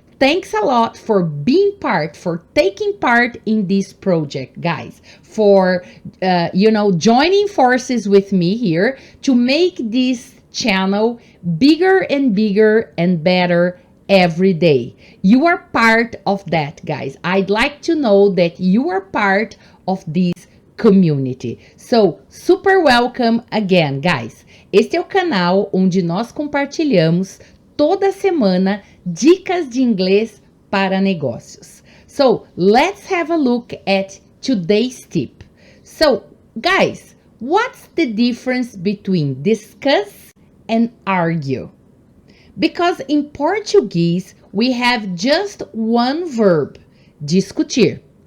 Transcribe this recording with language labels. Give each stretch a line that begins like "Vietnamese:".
English: Thanks a lot for being part, for taking part in this project, guys, for, joining forces with me here to make this channel bigger and bigger and better every day. You are part of that, guys. I'd like to know that you are part of this community. So, super welcome again, guys.
Portuguese: Este é o canal onde nós compartilhamos toda semana dicas de inglês para negócios.
English: So, let's have a look at today's tip. So, guys, what's the difference between discuss and argue? Because in Portuguese, we have just one verb, discutir.